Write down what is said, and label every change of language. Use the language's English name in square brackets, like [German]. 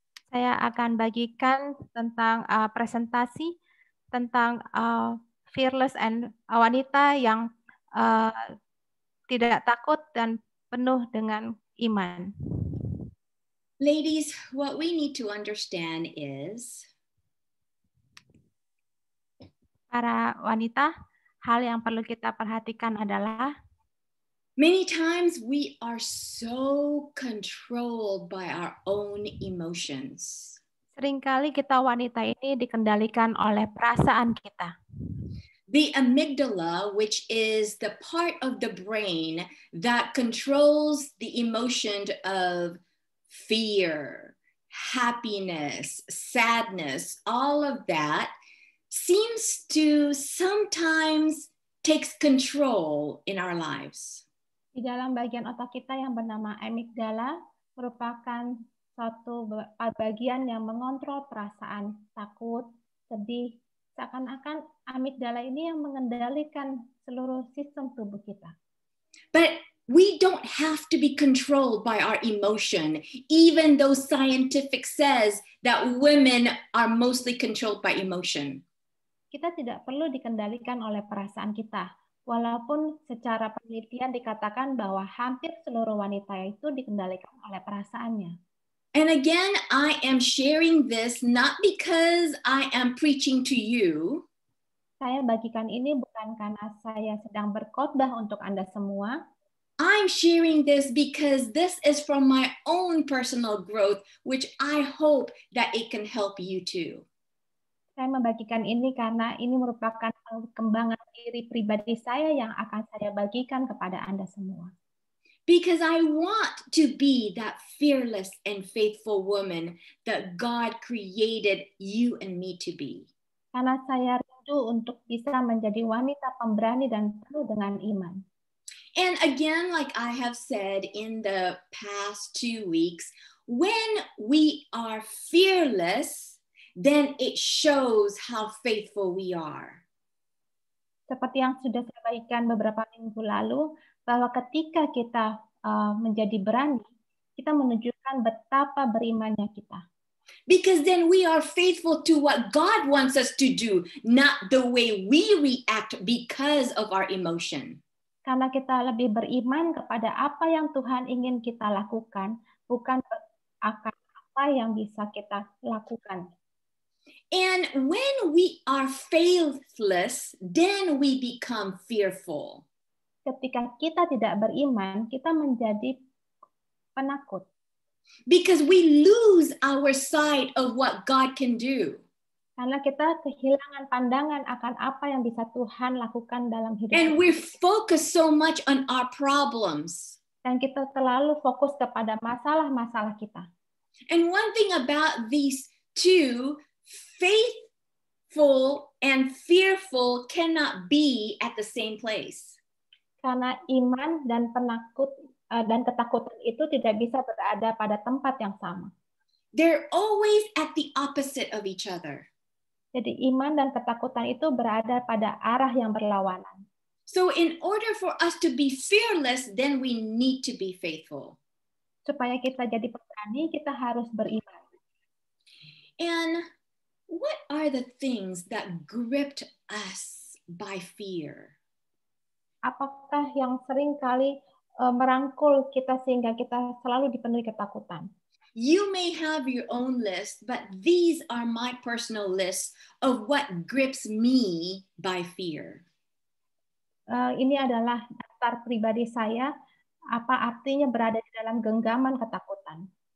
[Indonesian] Saya akan bagikan tentang presentasi tentang [English] fearless and [Indonesian] wanita yang tidak takut dan penuh dengan iman. [English] Ladies, what we need to understand is [Indonesian] Para wanita, hal yang perlu kita perhatikan adalah [English] many times we are so controlled by our own emotions. [Indonesian] seringkali kita wanita ini dikendalikan oleh perasaan kita. [English] The amygdala, which is the part of the brain that controls the emotion of fear, happiness, sadness, all of that, seems to sometimes takes control in our lives. [Indonesian] Di dalam bagian otak kita yang bernama amigdala merupakan suatu bagian yang mengontrol perasaan takut, sedih. Seakan-akan amigdala ini yang mengendalikan seluruh sistem tubuh kita. [English] But we don't have to be controlled by our emotion, even though scientific says that women are mostly controlled by emotion. [Indonesian] Kita tidak perlu dikendalikan oleh perasaan kita, walaupun secara penelitian dikatakan bahwa hampir seluruh wanita itu dikendalikan oleh perasaannya. [English] And again, I am sharing this not because I am preaching to you. [Indonesian] Saya bagikan ini bukan karena saya sedang berkhotbah untuk Anda semua. [English] I'm sharing this because this is from my own personal growth, which I hope that it can help you too. [Indonesian] Saya membagikan ini karena ini merupakan perkembangan diri pribadi saya yang akan saya bagikan kepada Anda semua. [English] Because I want to be that fearless and faithful woman that God created you and me to be. [Indonesian] Karena saya rindu untuk bisa menjadi wanita pemberani dan penuh dengan iman. [English] And again, like I have said in the past 2 weeks, when we are fearless, then it shows how faithful we are. [Indonesian] Seperti yang sudah saya bagikan beberapa minggu lalu, bahwa ketika kita menjadi berani, kita menunjukkan betapa berimannya kita. [English] Because then we are faithful to what God wants us to do, not the way we react because of our emotion. [Indonesian] Karena kita lebih beriman kepada apa yang Tuhan ingin kita lakukan, bukan akan apa yang bisa kita lakukan. [English] And when we are faithless, then we become fearful. [Indonesian] Ketika kita tidak beriman, kita menjadi penakut. [English] Because we lose our sight of what God can do. [Indonesian] Karena kita kehilangan pandangan akan apa yang bisa Tuhan lakukan dalam hidup [English] And [Indonesian] kita. [English] we're focused so much on our problems. [Indonesian] Dan kita terlalu fokus kepada masalah-masalah kita. [English] And one thing about these two, faithful and fearful cannot be at the same place. [Indonesian] Karena iman dan penakut dan ketakutan itu tidak bisa berada pada tempat yang sama. [English] They're always at the opposite of each other. [Indonesian] Jadi iman dan ketakutan itu berada pada arah yang berlawanan. [English] So in order for us to be fearless, then we need to be faithful. [Indonesian] Supaya kita jadi pemberani, kita harus beriman. [English] And what are the things that gripped us by fear? [Indonesian] Apakah yang sering kali merangkul kita sehingga kita selalu dipenuhi ketakutan? [English] You may have your own list, but these are my personal lists of what grips me by fear. [Indonesian] Ini adalah daftar pribadi saya, apa artinya berada di dalam genggaman ketakutan.